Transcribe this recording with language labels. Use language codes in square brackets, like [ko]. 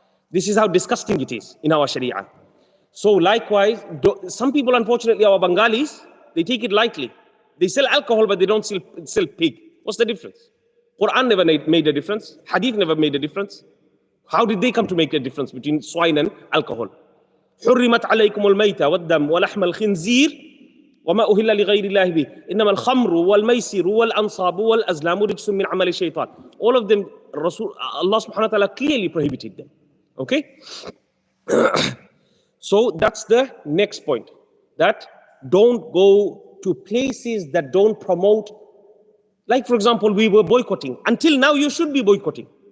[en] This is how disgusting it is in our Sharia. So likewise, some people, unfortunately, our Bengalis, they take it lightly. They sell alcohol, but they don't sell pig. What's the difference? Quran never made a difference. Hadith never made a difference. How did they come to make a difference between swine and alcohol? [ar] حرمت عليكم الميتة والدم ولحم الخنزير وما أهل لغير الله به إنما الخمر والميسر والأنصاب والأزلام رجس من عمل الشيطان. [en] All of them, Allah subhanahu wa ta'ala clearly prohibited them. Okay? So that's the next point. That don't go to places that don't promote. Like for example, we were boycotting. Until now, you should be boycotting.